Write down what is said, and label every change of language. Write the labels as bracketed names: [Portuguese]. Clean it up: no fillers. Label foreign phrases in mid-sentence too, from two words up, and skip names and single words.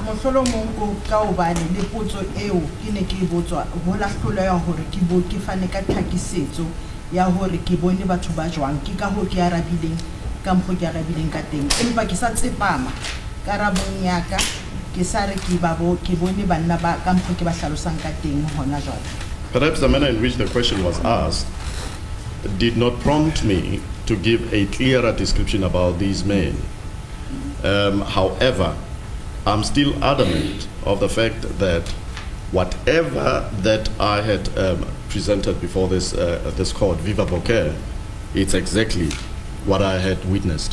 [Southern Sotho] mohlolomong ko ka hobane le potso eo ke ne ke e botswa ho la hloleha hore ke fane ka tlhakisetso ya hore ke bone batho ba jwang ke ka ho ke arabileng ka mpho ke arabileng ka teng empa ke sa tsepama karabong ya ka ke sa re ke bone banna ba ka mpho ke ba hlalosang ka teng hona jwale. [English] Perhaps the manner in which the question was asked did not prompt me to give a clearer description about these men. However, I'm still adamant of the fact that whatever that I had presented before this court, [Latin] viva voce, [English] it's exactly what I had witnessed.